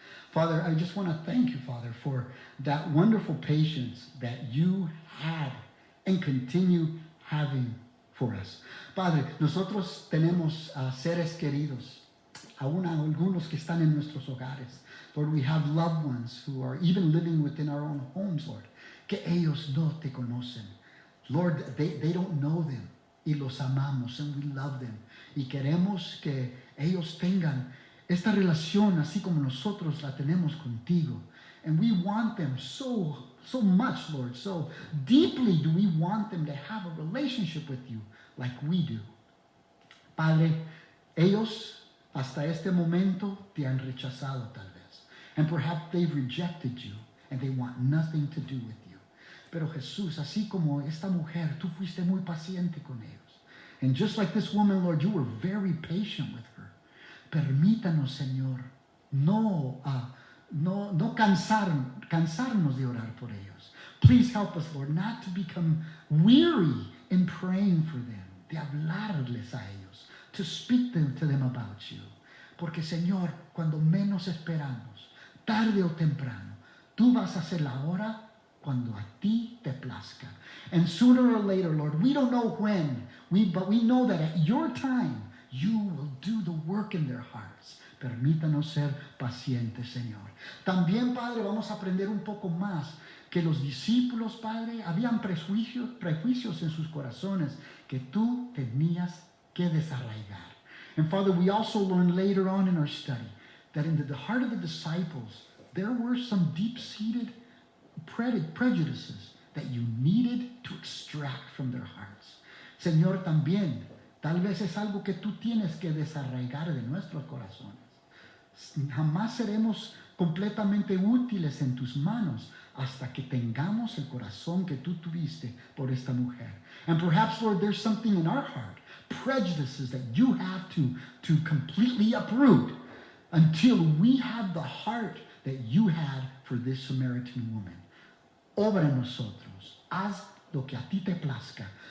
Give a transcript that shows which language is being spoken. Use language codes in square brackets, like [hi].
[en] Father, I just want to thank you, Father, for that wonderful patience that you had and continue having for us. [es] Padre, nosotros tenemos seres queridos, aún algunos que están en nuestros hogares. [en] Lord, we have loved ones who are even living within our own homes, Lord, [es] que ellos no te conocen. [en] Lord, they don't know them, [es] y los amamos, [en] and we love them. [es] Y queremos que ellos tengan esta relación así como nosotros la tenemos contigo. [en] And we want them so much, Lord. So deeply do we want them to have a relationship with you like we do. [es] Padre, ellos hasta este momento te han rechazado tal vez. [en] And perhaps they've rejected you and they want nothing to do with you. [es] Pero Jesús, así como esta mujer, tú fuiste muy paciente con ellos. [en] And just like this woman, Lord, you were very patient with her. [es] Permítanos, Señor, no cansarnos de orar por ellos. [en] Please help us, Lord, not to become weary in praying for them, [es] de hablarles a ellos, [en] to speak to them about you. [es] Porque, Señor, cuando menos esperamos, tarde o temprano, tú vas a hacer la hora cuando a ti te plazca. [en] And sooner or later, Lord, we don't know when, but we know that at your time, you will do the work in their hearts. [es] Permítanos ser pacientes, Señor. También, Padre, vamos a aprender un poco más que los discípulos, Padre, habían prejuicios en sus corazones que tú tenías que desarraigar. [en] And Father, we also learn later on in our study that in the heart of the disciples, there were some deep-seated prejudices that you needed to extract from their hearts. [es] Señor, también, tal vez es algo que tú tienes que desarraigar de nuestros corazones. Jamás seremos completamente útiles en tus manos hasta que tengamos el corazón que tú tuviste por esta mujer. [en] And perhaps, Lord, there's something in our heart, prejudices that you have to completely uproot until we have the heart that you had for this Samaritan woman. [es] Obra en nosotros. Haz lo que a ti te plazca.